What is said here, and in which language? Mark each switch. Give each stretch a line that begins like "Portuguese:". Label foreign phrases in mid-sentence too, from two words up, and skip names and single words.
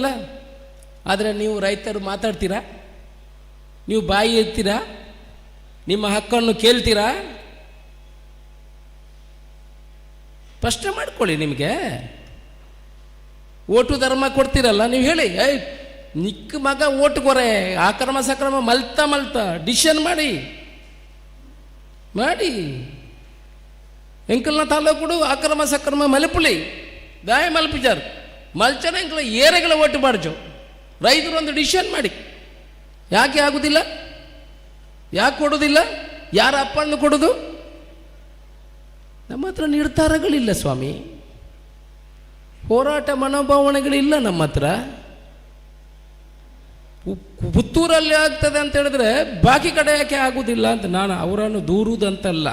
Kannada: ಆದರೆ ನೀವು ರೈತರು ಮಾತಾಡ್ತೀರಾ? ನೀವು ಬಾಯಿ ಎತ್ತೀರಾ? ನಿಮ್ಮ ಹಕ್ಕನ್ನು ಕೇಳ್ತೀರಾ? ಪ್ರಶ್ನೆ ಮಾಡ್ಕೊಳ್ಳಿ. ನಿಮಗೆ ಓಟು ಧರ್ಮ ಕೊಡ್ತೀರಲ್ಲ, ನೀವು ಹೇಳಿ
Tulu: ನಿಕ್ಕ ಮಗ ಓಟು ಕೊರೆ ಅಕ್ರಮ ಸಕ್ರಮ ಮಲ್ತಾ ಡಿಸಿಷನ್ ಮಾಡಿ ಎಂಕಲ್ನ ತಾಲೂಕು ಅಕ್ರಮ ಸಕ್ರಮ ಮಲಪುಲಿ ದಾಯ ಮಲ್ಪಿಜಾರು ಮಲ್ಚನ ಎಂಕಲ ಏರೆಗಳ ಓಟು ಬಾಡ್ಜು.
Kannada: ರೈತರು ಒಂದು ಡಿಸಿಷನ್ ಮಾಡಿ. ಯಾಕೆ ಆಗುದಿಲ್ಲ? ಯಾಕೆ ಕೊಡೋದಿಲ್ಲ? ಯಾರ ಅಪ್ಪನ್ನು ಕೊಡೋದು? ನಮ್ಮ ಹತ್ರ ನಿರ್ಧಾರಗಳಿಲ್ಲ ಸ್ವಾಮಿ, ಹೋರಾಟ ಮನೋಭಾವನೆಗಳಿಲ್ಲ ನಮ್ಮ ಹತ್ರ. ಪುತ್ತೂರಲ್ಲಿ ಆಗ್ತದೆ ಅಂತ ಹೇಳಿದ್ರೆ ಬಾಕಿ ಕಡೆ ಯಾಕೆ ಆಗುವುದಿಲ್ಲ ಅಂತ ನಾನು ಅವರನ್ನು ದೂರುವುದಂತಲ್ಲ.